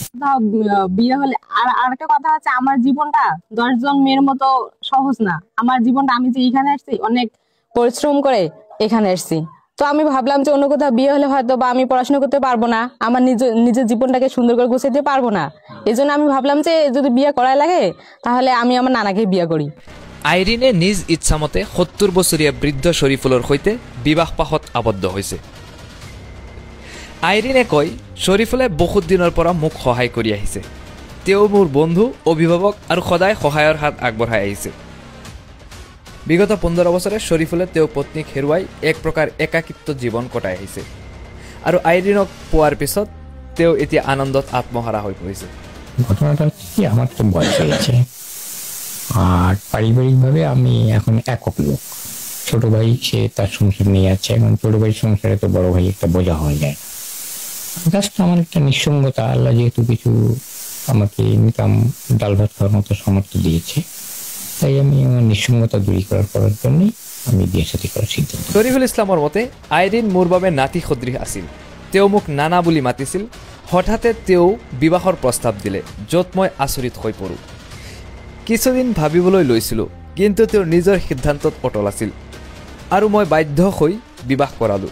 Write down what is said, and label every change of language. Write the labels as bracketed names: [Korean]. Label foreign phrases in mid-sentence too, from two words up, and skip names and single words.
[Bangla] বিয়ে হলে আর একটা কথা আছে, আমার জীবনটা 10 জন মেয়ের মতো সহজ না। আমার জীবনটা, আমি যে এখানে আসছি অনেক পরিশ্রম করে এখানে আসছি। তো আমি ভাবলাম যে অন্য কোথাও বিয়ে হলে হয়তো বা আমি পড়াশোনা করতে পারবো না, আমার নিজের জীবনটাকে সুন্দর করে গুছাইতে পারবো না। এজন্য আমি ভাবলাম যে যদি বিয়ে করাই লাগে তাহলে আমি আমার নানাকে বিয়ে করি। [Assamese] আইৰিনে নিজ ইচ্ছামতে 70 বছৰীয়া বৃদ্ধ শৰীফুলৰ সৈতে বিবাহ পাশত আবদ্ধ হৈছে। আইৰিনে কয়, শৰীফুলে বহুত দিনৰ পৰা মোক সহায় কৰি আহিছে। তেওঁ মোৰ বন্ধু, অভিভাৱক আৰু সদায় সহায়ৰ হাত আগবঢ়াই আহিছে। বিগত 15 বছৰে শৰীফুলে তেওঁ পত্নীক হেৰুৱাই এক প্ৰকাৰ একাকিত্ব জীৱন কটাই আহিছে আৰু আইৰিনক পোৱাৰ পিছত তেওঁ এতিয়া আনন্দত আত্মহাৰা হৈ পৰিছে। [Bangla] ঘটনাটা কি, আমার তো বয়স হয়েছে আর পারিবারিকভাবে আমি এখন একক লোক। ছোট ভাই সে তার সংসার নিয়ে আছে, এখন ছোট ভাইয়ের সংসারে তো বড় ভাই একটা বোঝা হয়ে যায়। জাস্ট আমার একটা নিঃসঙ্গতা, আল্লাহ যেহেতু কিছু আমাকে ইনকাম ডাল ভাত খাওয়ার মতো সামর্থ্য দিয়েছে, তাই আমি আমার নিঃসঙ্গতা দূরীকরণ করার জন্যই আমি বিয়ে সাথী করার সিদ্ধান্ত। [Assamese] শৰীফুল ইছলামৰ মতে আইৰিন মোৰ বাবে নাতি সদৃশ আছিল। তেওঁ মোক নানা বুলি মাতিছিল। হঠাতে তেওঁ বিবাহৰ প্ৰস্তাৱ দিলে, য'ত মই আচৰিত হৈ পৰোঁ। কিছুদিন ভাবিবলৈ লৈছিলোঁ, কিন্তু তেওঁৰ নিজৰ সিদ্ধান্তত অটল আছিল আৰু মই বাধ্য হৈ বিবাহ কৰালোঁ।